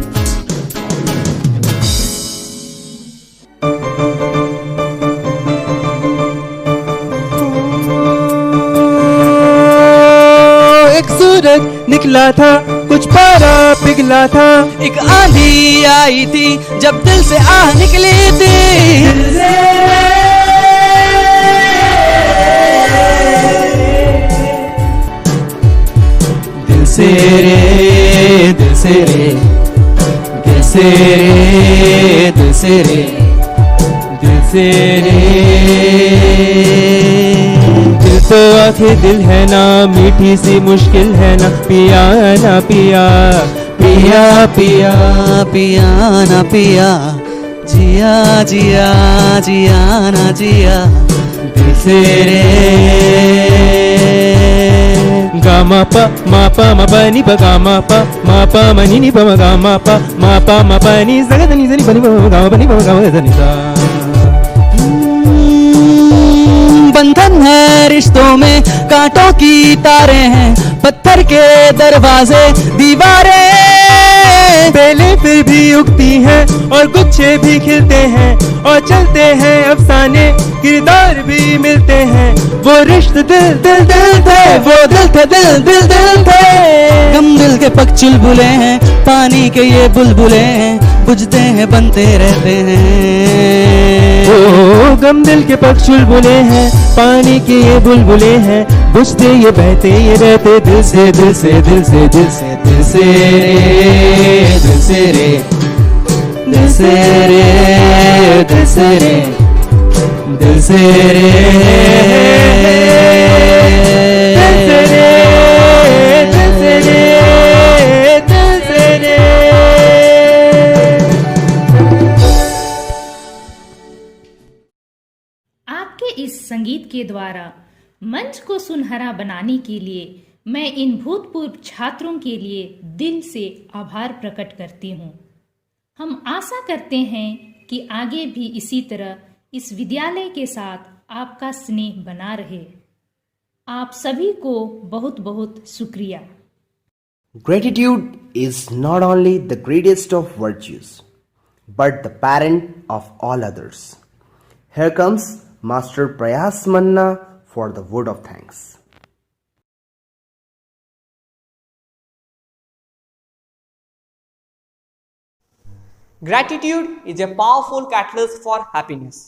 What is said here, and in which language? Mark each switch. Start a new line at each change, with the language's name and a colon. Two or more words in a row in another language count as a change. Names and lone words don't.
Hindi: एक सूरज निकला था कुछ पारा पिघला था, एक आंधी आई थी जब दिल से आह निकली थी। दिल से रे दिल से रे दिल से रे दिल से रे दिल से रे। दिल तो आखिर दिल है ना, मीठी सी मुश्किल है ना, पिया ना पिया पिया पिया पिया ना पिया, जिया जिया जिया ना जिया। दिल से रे गा मा पा मा पा नि पा गा मा पा मा नि पा मा गा मा पा नि सा गा नि सा नि पा नि पा मा गा मा पा नि पा मा गा मा सा नि सा। बंधन है रिश्तों में, कांटों की तारे हैं, पत्थर के दरवाजे दीवारें, बेलें फिर भी उगती हैं और गुच्छे भी खिलते हैं और चलते हैं अफसाने, किरदार भी मिलते हैं। वो रिश्ते दिल दिल दिल थे, वो दिल थे दिल दिल दिल थे। गम दिल के पग चुलबुले हैं, पानी के ये बुलबुले हैं, बुझते हैं बनते रहते हैं। ओ गम दिल के पग चुलबुले हैं, पानी के ये बुलबुले हैं, बुझते ये बहते ये रहते दिल से दिल से दिल से दिल से दिल से रे दिल से रे दिल से रे दिल से रे दिल से रे दिल से रे दिल से रे दिल से रे। आपके इस संगीत के द्वारा मंच को सुनहरा बनाने के लिए मैं इन भूतपूर्व छात्रों के लिए दिल से आभार प्रकट करती हूँ। हम आशा करते हैं कि आगे भी इसी तरह इस विद्यालय के साथ आपका स्नेह बना रहे। आप सभी को बहुत बहुत शुक्रिया।
English: Gratitude is not only the greatest of virtues, but the parent of all others. Here comes Master Prayas Manna for the word of thanks. Gratitude is a powerful catalyst for happiness.